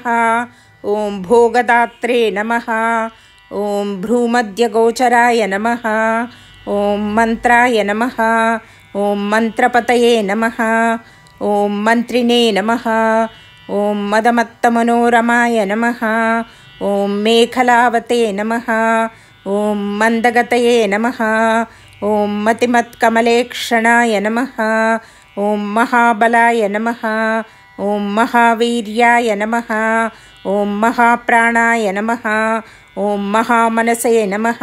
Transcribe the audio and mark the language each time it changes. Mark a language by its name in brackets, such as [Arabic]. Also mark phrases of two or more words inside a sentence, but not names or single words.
[Sanskrit] ఓం భోగదాత్రే నమః. ఓం భ్రూమధ్యగోచరాయ నమః. ఓం మంత్రాయ నమః. ఓం మంత్రపతయే నమః. ఓం మంత్రిణే నమః. ఓం మదమత్తమనోరమాయ నమః. ॐ मेखलावते नमः। ॐ मन्दगतये नमः। ॐ मतिमत्कमलेक्षणाय नमः। ॐ महाबलाय नमः। ॐ महावीर्याय नमः। ॐ महाप्राणाय नमः। ॐ महामनसे नमः।